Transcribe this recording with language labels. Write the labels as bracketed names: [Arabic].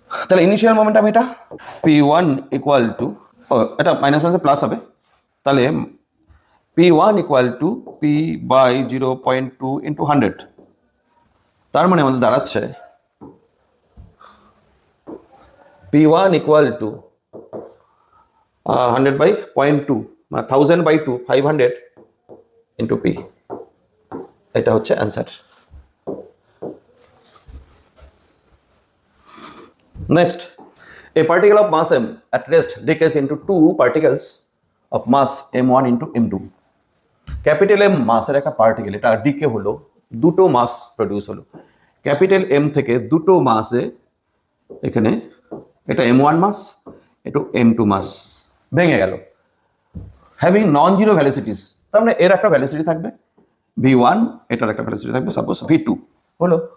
[Bangla] তাহলে initial momentum এটা P one equal to, এটা মাইনাস মাইনাসে প্লাস হবে, তাহলে P one equal to P by 0.2 into 100, তার মানে আমাদের দাঁড়াচ্ছে P one equal to 100 by 0.2, মানে 1000 বাই 2, 500 ইন্টু পি, এটা হচ্ছে answer. [English] Next, a particle of mass m at rest decays into two particles of mass m1 into m2. [Bangla] Capital M মাসের একটা particle, এটা ডিকে হলো, দুটো মাস প্রডিউস হলো, capital M থেকে দুটো মাসে, এখানে এটা m1 মাস, এটা m2 মাস ভেঙে গেল, [English] having non zero velocities, [Bangla] তার মানে এর একটা ভ্যালোসিটি থাকবে v1, এটার একটা ভ্যালোসিটি থাকবে সাপোজ v2 হলো।